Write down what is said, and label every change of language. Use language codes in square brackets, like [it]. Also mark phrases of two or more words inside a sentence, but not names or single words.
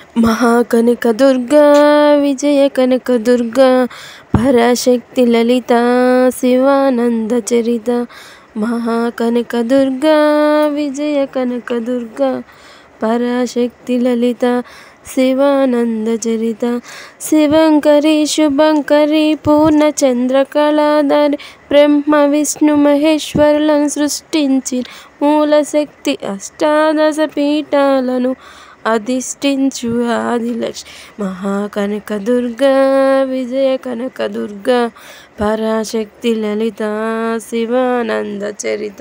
[sa] महाकनक दुर्गा विजय कनक दुर्गा पराशक्ति ललिता शिवानंद चरिता। महाकनक दुर्गा विजय कनक दुर्गा पराशक्ति ललिता शिवानंद चरिता। [te] శివంకరి శుభంకరి పూర్ణచంద్రకళాధరి బ్రహ్మ విష్ణు మహేశ్వరులను సృష్టించిన మూలశక్తి అష్టాదశ పీఠాలను అధిష్ఠించు ఆదిలక్ష్మి మహాకనక దుర్గా విజయ కనక దుర్గా పరాశక్తి లలిత శివానంద చరిత.